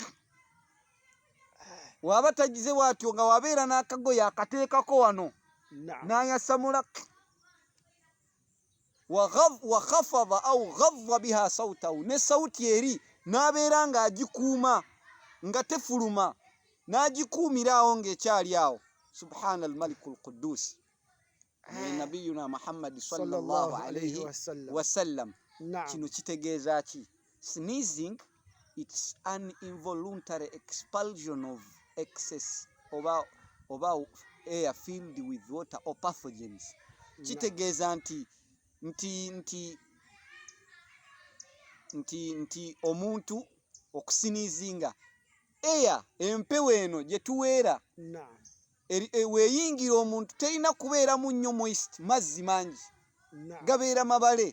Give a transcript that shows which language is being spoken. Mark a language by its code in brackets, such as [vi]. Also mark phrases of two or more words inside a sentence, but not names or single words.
[lg] Waba tagize bwatyo nga wabeera n'akagoye akateekako wano nayasamula [ar] وخفض أو غض بها صوته, [lg] ne sauti eri n'abeera ng'agikuuma nga tefuluma n'agikuumira awo ng'ekyali awo. [ar] سبحان الملك القدوس نبينا محمد صلى الله عليه وسلم. [lg] Kino kitegeeza ki? [en] Sneezing, it's an involuntary expulsion of excess over air filled with water or pathogens. [lg] Kitegeeza nti omuntu okusinizinga air empewo eno gye tuweera weeyingira omuntu terina kubeera mu nnyo moist, mazzi mangi gabeera mabale.